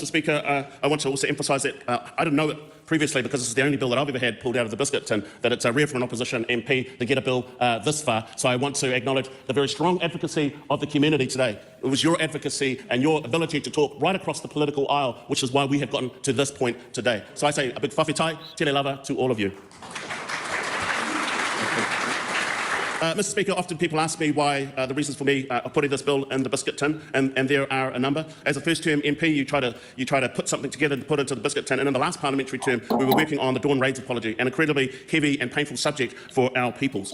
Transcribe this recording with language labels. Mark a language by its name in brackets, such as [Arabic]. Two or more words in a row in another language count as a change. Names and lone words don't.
[English] Speaker, I want to also emphasise that I didn't know it previously, because this is the only bill that I've ever had pulled out of the biscuit tin, that it's rare for an opposition MP to get a bill this far. So I want to acknowledge the very strong advocacy of the community today. It was your advocacy and your ability to talk right across the political aisle, which is why we have gotten to this point today. So I say a big [Samoan] whawhitai, tele lava [English] to all of you. Mr. Speaker, often people ask me why the reasons for me putting this bill in the biscuit tin, and there are a number. As a first-term MP, you try to put something together to put into the biscuit tin, and in the last parliamentary term, we were working on the Dawn Raids apology, an incredibly heavy and painful subject for our peoples.